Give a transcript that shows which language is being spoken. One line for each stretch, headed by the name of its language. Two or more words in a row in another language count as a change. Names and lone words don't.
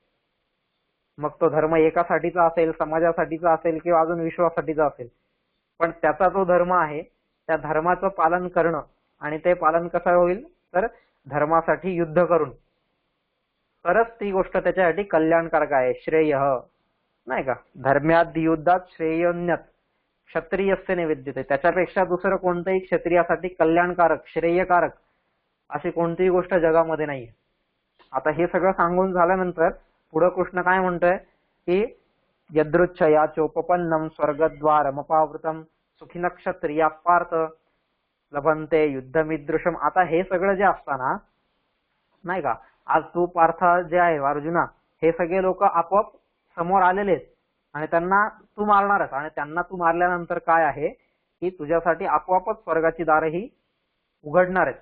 Marathi: मग तो धर्म एकासाठीचा असेल, समाजासाठीचा असेल किंवा अजून विश्वासाठीचा असेल, पण त्याचा जो धर्म आहे त्या धर्माचं पालन करणं. आणि ते पालन कसं होईल तर धर्मासाठी युद्ध करून, तरच ती गोष्ट त्याच्यासाठी कल्याणकारक आहे.
Sanskrit: श्रेय,
Marathi: नाही का,
Sanskrit: धर्म्याद युद्धात श्रेयोन्यत क्षत्रियस्य न विद्यते.
Marathi: त्याच्यापेक्षा दुसरं कोणतंही क्षत्रियासाठी कल्याणकारक, श्रेयकारक अशी कोणतीही गोष्ट जगामध्ये नाहीये. आता हे सगळं सांगून झाल्यानंतर पुढे कृष्ण काय म्हणतोय की
Sanskrit: यदृच्छया चोपपन्नम स्वर्गद्वारमपावृतम सुखिन क्षत्रिया पार्थ लभंते युद्धमिदृशम.
Marathi: आता हे सगळं जे असताना, नाही का, आज तू पार्थ जे आहे अर्जुना, हे सगळे लोक आपोआप समोर आलेले आहेत आणि त्यांना तू मारणारच. आणि त्यांना तू मारल्यानंतर काय आहे की तुझ्यासाठी आपोआपच स्वर्गाची दारही उघडणार आहेत.